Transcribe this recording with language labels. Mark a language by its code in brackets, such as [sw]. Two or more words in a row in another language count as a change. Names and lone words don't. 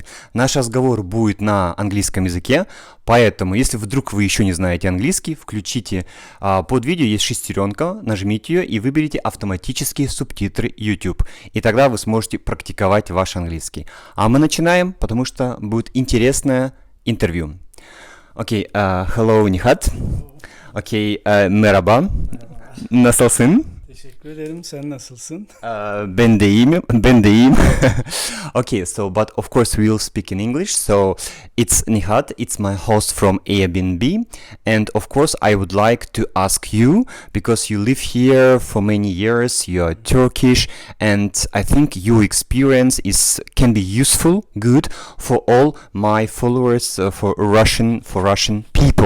[ru] Наш разговор будет на английском языке, поэтому, если вдруг вы еще не знаете английский, включите под видео есть шестеренка, нажмите ее и выберите автоматические субтитры YouTube. И тогда вы сможете практиковать ваш английский. А мы начинаем, потому что будет интересное интервью. [en] Okay, hello [tr] Nihat. Okey, merhaba. Nasılsın? Teşekkür ederim. Sen nasılsın? Ben de iyiyim. [en] Okay, so but of course we will speak in English. So it's Nihat, it's my host from Airbnb, and of course I would like to ask you, because you live here for many years, you are Turkish, and I think your experience can be useful, good for all my followers, for Russian people.